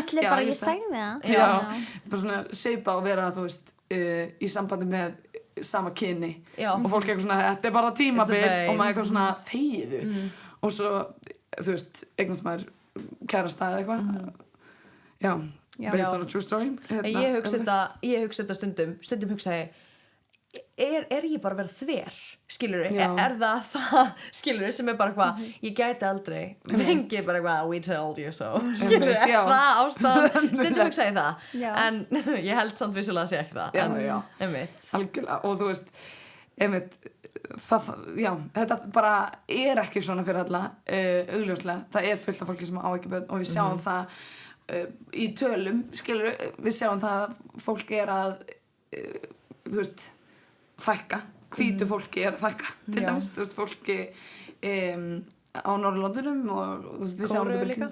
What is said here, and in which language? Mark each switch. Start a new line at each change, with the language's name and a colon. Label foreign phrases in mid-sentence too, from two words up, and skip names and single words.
Icelandic: allir bara ég sagði það já, bara svona seipa og vera þú veist í sambandi með sama kyni og fólk er eitthvað svona þetta er bara tímabil og maður er eitthvað svona þegiðu og svo þú veist eignast maður kærasta eða eitthvað já,
English: based on a true story
Icelandic: En ég hugsa þetta stundum hugsa ég er ég bara að vera þver skilurðu, er það skilurðu sem bara hvað, ég gæti aldrei fengið bara hvað,
English: we told you so
Icelandic: skilurðu, er það ástæðan stundum hugsa ég það en ég held samt vissulega að sé ekki það algjörlega, og þú veist þetta bara er ekki svona fyrir alla augljóslega, það er fullt af fólki sem á ekki börn og við sjáum það í tölum, skilur við sjáum það að fólk er að þú veist fækka, hvítu fólki er að fækka til dæmis, þú veist, fólki á Norðurlöndunum og við sjáum þetta líka